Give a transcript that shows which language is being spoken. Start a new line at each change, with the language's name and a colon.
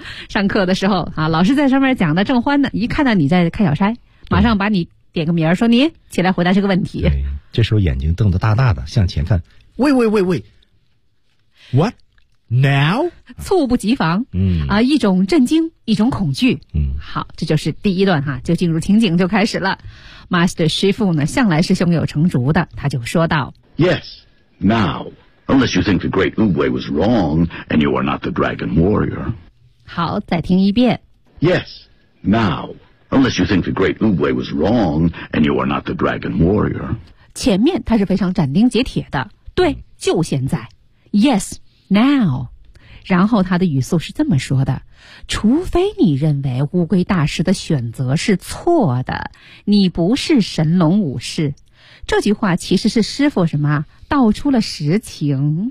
Chinese: 上课的时候啊，老师在上面讲的正欢呢，一看到你在看小差，马上把你点个名说：“你起来回答这个问题。” 对，这时候眼睛瞪得大大的，向前看 ：
English: “Wait, wait, wait, wait, what？” Now，
Chinese: 猝不及防，嗯啊，一种震惊，一种恐惧，嗯，好，这就是第一段哈，就进入情景就开始了。 Master Shifu 呢，向来是胸有成竹的，他就说道
English: ：“Yes, now, unless you think the Great Wu Wei was wrong and you are not the Dragon Warrior。”
Chinese: 好，再听一遍
English: ：“Yes, now, unless you think the Great Wu Wei was wrong and you are not the Dragon Warrior。”
Chinese: 前面他是非常斩钉截铁的，对，就现在 ，
English: Yes。 Now，
Chinese: 然后他的语速是这么说的：除非你认为乌龟大师的选择是错的，你不是神龙武士。这句话其实是师父什么道出了实情。